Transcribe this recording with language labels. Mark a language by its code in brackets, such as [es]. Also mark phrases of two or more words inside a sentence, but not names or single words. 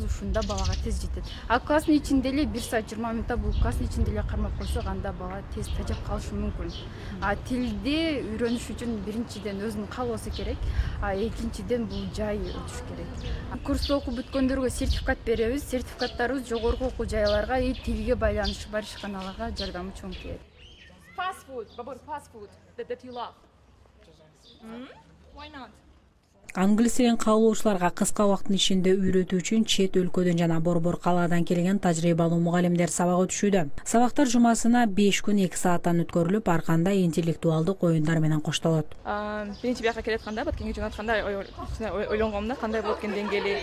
[ky] Ушунда балага тез жетет. А класстын ичинде эле 1 саат 20 мүнөттө бул класстын ичинде эле кармап койсок, анда бала тез тажап калышы мүмкүн. Тилди үйрөнүш үчүн биринчиден өзүнүн каалоосу керек, экинчиден бул жай өтүш керек. Курсту окуп бүткөндөргө сертификат беребиз. Сертификаттарыбыз жогорку окуу жайларга, тилге байланышы бар ишканаларга жардамы чоң тиет. [en] Fast food that you love. Why not? [ky] Англис тилин каалоочуларга кыска убакыттын ичинде үйрөтүү үчүн чет өлкөдөн жана борбор калаадан келген тажрыйбалуу мугалимдер сабак өтүшүүдө. Сабактар жумасына 5 күн 2 сааттан өткөрүлүп, ар кандай интеллектуалдык оюндар менен коштолот. Биринчи бияка келатканда, Баткенге жөнөткөндө ойлонгомун да кандай болот экен деңгээли.